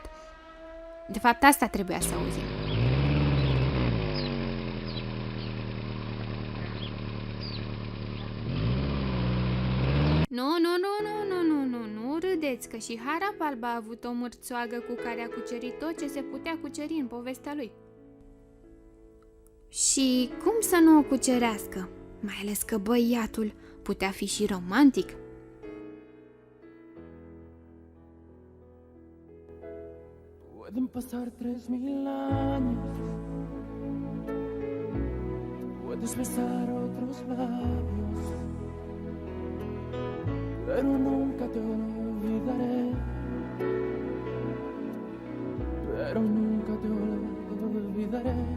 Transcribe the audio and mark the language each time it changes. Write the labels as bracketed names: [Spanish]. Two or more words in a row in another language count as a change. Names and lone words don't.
[Romanian] De fapt, asta trebuia să auzim. Nu râdeți, că și Harap Alb a avut o mărțoagă cu care a cucerit tot ce se putea cuceri în povestea lui. Și cum să nu o cucerească? Mai ales că băiatul putea fi și romantic. [Spanish] Pueden pasar 3000 años, puedes besar otros labios, pero nunca te olvidaré, pero nunca te olvidaré.